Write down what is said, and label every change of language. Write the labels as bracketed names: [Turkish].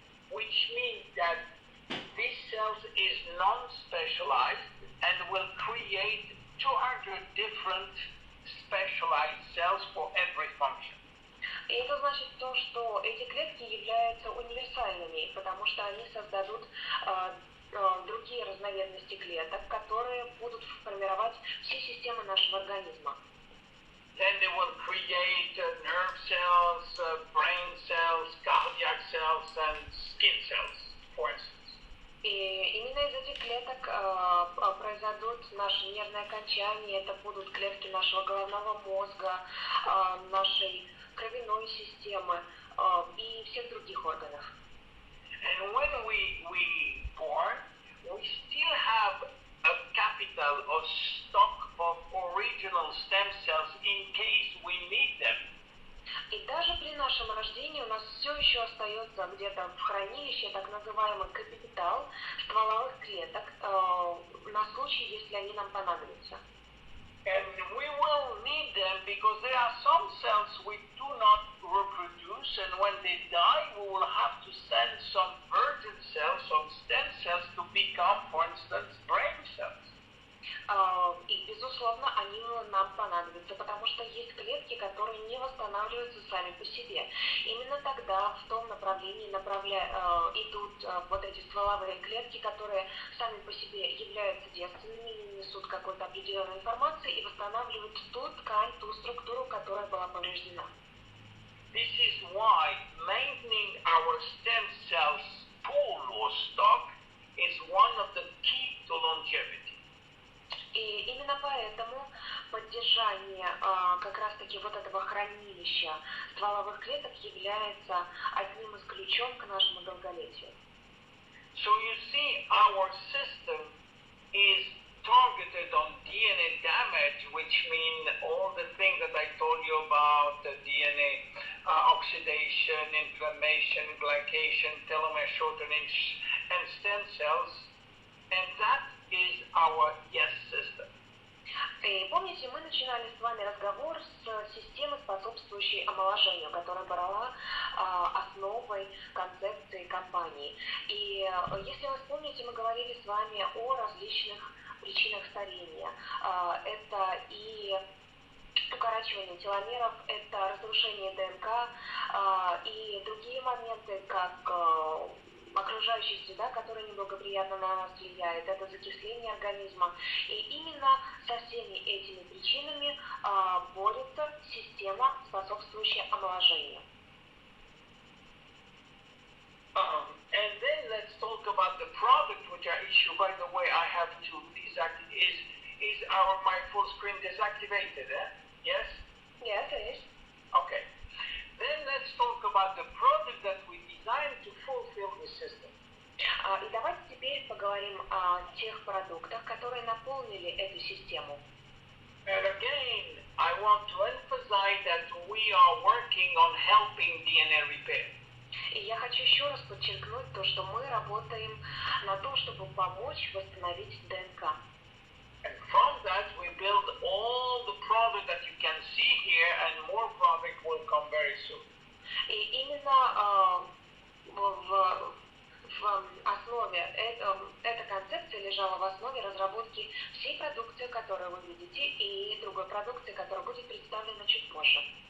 [English] Which means that this cell is non-specialized and will create 200 different specialized cells for every function. [Russian] И это значит то, что эти клетки являются универсальными, потому что они создадут другие разновидности клеток, которые будут формировать все системы нашего организма. [English] Then they will create nerve cells, brain cells, cardiac cells, and skin cells, for instance. [Russian] И именно из этих клеток произойдут наши нервные окончания, это будут клетки нашего головного мозга, нашей кровяной системы и всех других органов. [English] And when we born, we still have a capital or stock of original stem cells in case we need them. [Russian] И даже при нашем рождении у нас все еще остается где-то в хранилище так называемый капитал стволовых клеток на случай, если они нам понадобятся. [English] And we will need them because there are some cells we do not reproduce, and when they die, we will have to send some virgin cells, some stem cells, to become, for instance, brain cells. [Russian] И, безусловно, они нам понадобятся, потому что есть клетки, которые не восстанавливаются сами по себе. Именно тогда в том направлении идут вот эти стволовые клетки, которые сами по себе являются девственными, несут какую-то определенную информацию и восстанавливают ту ткань, ту структуру, которая была повреждена. [English] This is why maintaining our stem cells pool or stock is one of the key to longevity. [Russian] И именно поэтому поддержание как раз-таки вот этого хранилища стволовых клеток является одним из ключом к нашему долголетию. [English] So you see, our system is targeted on DNA damage, which means all the things that I told you about, the DNA oxidation, inflammation, glycation, telomere shortening, and stem cells, and that is our yes system. [Russian] И помните, мы начинали с вами разговор с системы, способствующей омоложению, которая брала основой концепции компании. И если вы вспомните, мы говорили с вами о различных причинах старения. Это и укорачивание теломеров, это разрушение ДНК и другие моменты, как окружающая среда, которая неблагоприятно на нас влияет, это закисление организма. И именно со всеми этими причинами борется система, способствующая омоложению. [English] And then let's talk about the product which I issue. By the way, I have to deactivate. Is my full screen deactivated? Yes? Yes, it is. Okay. Then let's talk about the product that we designed to fulfill the system. [Russian] И давайте теперь поговорим о тех продуктах, которые наполнили эту систему. [English] And again, I want to emphasize that we are working on helping DNA repair. [Russian] И я хочу еще раз подчеркнуть то, что мы работаем на то, чтобы помочь восстановить ДНК. [English] And from that, we build all the product that you can see here, and more product will come very soon. [Russian] И именно в основе, эта концепция лежала в основе разработки всей продукции, которую вы видите, и другой продукции, которая будет представлена чуть позже.